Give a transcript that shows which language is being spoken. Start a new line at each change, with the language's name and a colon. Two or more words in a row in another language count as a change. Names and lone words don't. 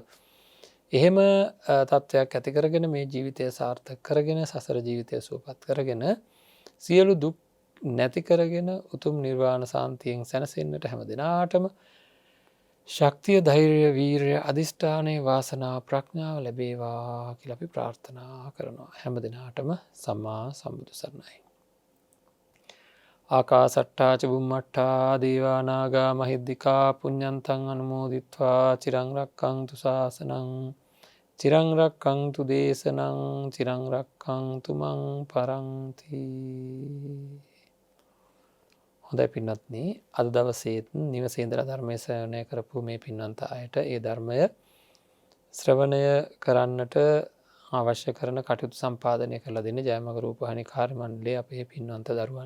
Sinhala: එහෙම තත්ත්වයක් ඇති කරගෙන මේ ජීවිතය සාර්ථක කරගෙන සසර ජීවිතය සුවපත් කරගෙන සියලු දුක් නැති කරගෙන උතුම් නිර්වාණ සාන්තියෙන් සැනසෙන්නට හැම දිනාටම ශක්තිය, ධෛර්යය, වීරය, අධිෂ්ඨානයේ වාසනාව, ප්‍රඥාව ලැබේවා කියලා අපි ප්‍රාර්ථනා කරනවා. හැම දිනාටම සම්මා සම්බුදු සරණයි.
Pali: ආකාසට්ටා ච බුම්මට්ටා දේවා නාග මහිද්దికා පුඤ්ඤන්තං අනුමෝදිත්වා චිරං රක්ඛන්තු ශාසනං චිරං රක්ඛන්තු දේශනං චිරං රක්ඛන්තු මං පරන්ති.
Sinhala: හොඳයි පින්වත්නි, අද දවසේත් නිවසේ ඉඳලා ධර්මයේ ශ්‍රවණය කරපු මේ පින්වන්ත අයට ඒ ධර්මය ශ්‍රවණය කරන්නට අවශ්‍ය කරන කටයුතු සම්පාදනය කරලා දෙන්න ජයමග රූපවාහිනී කාර්ය මණ්ඩලයේ අපේ පින්වන්ත දරුවන්.